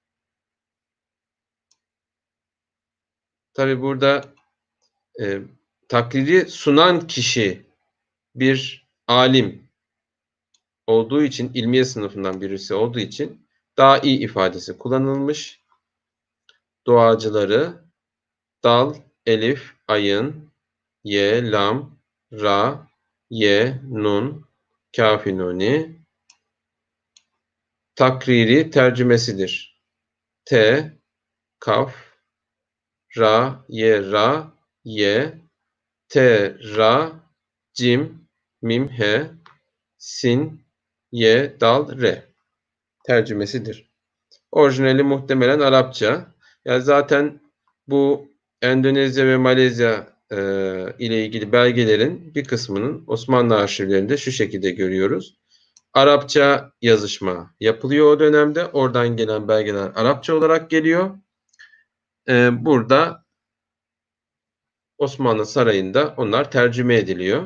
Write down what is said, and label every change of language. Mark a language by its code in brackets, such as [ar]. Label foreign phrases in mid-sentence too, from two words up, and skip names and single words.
[tr] Tabi burada takriri sunan kişi bir alim olduğu için, ilmiye sınıfından birisi olduğu için dai ifadesi kullanılmış. Duacıları dal, elif, ayın, ye, lam, ra, ye, nun, kafi nuni. Takriri tercümesidir. T, kaf, ra, ye, te, ra, cim, mim, he, sin, ye, dal, re. Tercümesidir. Orijinali muhtemelen Arapça. Yani zaten bu Endonezya ve Malezya ile ilgili belgelerin bir kısmının Osmanlı arşivlerinde şu şekilde görüyoruz. Arapça yazışma yapılıyor o dönemde. Oradan gelen belgeler Arapça olarak geliyor. Burada Osmanlı Sarayı'nda onlar tercüme ediliyor.